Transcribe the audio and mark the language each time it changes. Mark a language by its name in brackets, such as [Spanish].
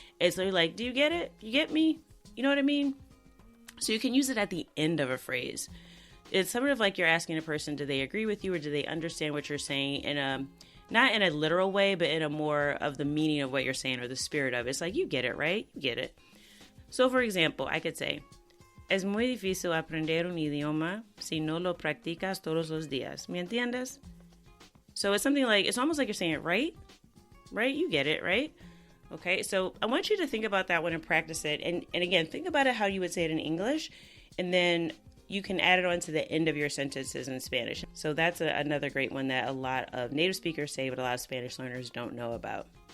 [English] It's literally like, do you get it? You get me? You know what I mean? So you can use it at the end of a phrase. It's sort of like you're asking a person, do they agree with you, or do they understand what you're saying in a, not in a literal way, but in a more of the meaning of what you're saying or the spirit of it. It's like, you get it, right? You get it. So for example, I could say, [Spanish] es muy difícil aprender un idioma si no lo practicas todos los días. ¿Me entiendes? [English] So it's something like, it's almost like you're saying it, right? Right? You get it, right? Okay, so I want you to think about that one and practice it. And again, think about it how you would say it in English. And then you can add it on to the end of your sentences in Spanish. So that's another great one that a lot of native speakers say, but a lot of Spanish learners don't know about.